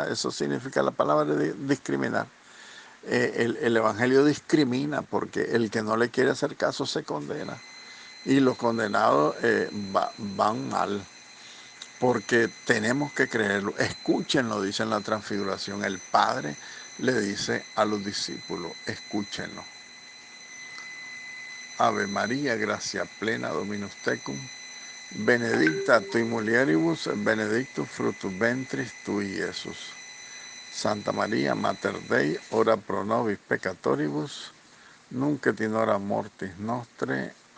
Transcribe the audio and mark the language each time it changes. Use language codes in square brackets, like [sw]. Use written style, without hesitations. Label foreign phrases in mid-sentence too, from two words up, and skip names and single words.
[es] Eso significa la palabra de discriminar. El Evangelio discrimina porque el que no le quiere hacer caso se condena. Y los condenados van mal porque tenemos que creerlo. Escúchenlo, dice en la transfiguración. El Padre le dice a los discípulos, escúchenlo. [la] Ave María, gracia plena, Dominus tecum, benedicta tui mulieribus, benedictus fructus ventris tui, Iesus. Santa María, Mater Dei, ora pro nobis peccatoribus, nunc et in hora mortis nostre.